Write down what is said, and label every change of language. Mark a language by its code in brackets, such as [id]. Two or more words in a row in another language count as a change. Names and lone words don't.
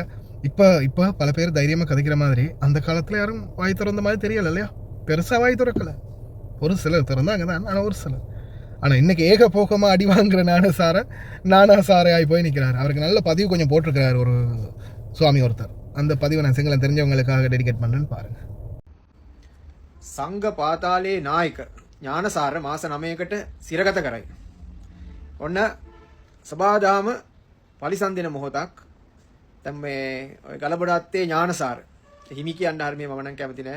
[ta] இப்போ பல பேர் தைரியமாக கதைக்கிற மாதிரி அந்த காலத்தில் யாரும் வாய் திறந்த மாதிரி தெரியலை இல்லையா? பெருசாக வாய் திறக்கலை. ஒரு சிலர் திறந்தாங்க தான், ஆனால் ஒரு சிலர். ஆனால் இன்றைக்கி ஏகபோகமாக அடி வாங்குகிற நானாசாரை ஆகி போய் நிற்கிறார். அவருக்கு நல்ல பதிவு கொஞ்சம் போட்டிருக்கிறார் ஒரு சுவாமி ஒருத்தர். அந்த பதிவை நான் சிங்களம் தெரிஞ்சவங்களுக்காக டெடிகேட் பண்ணுறேன்னு பாருங்கள். [si] සංඝ පාතාලේ නායක ඥානසාර මාස 9කට සිරගත කරයි. ඔන්න සබාදාම පරිසන්දින මොහොතක්. දැන් මේ ඔය ගලබඩත්තේ ඥානසාර හිමි කියන්න හරිය මම නම් කැමති නෑ.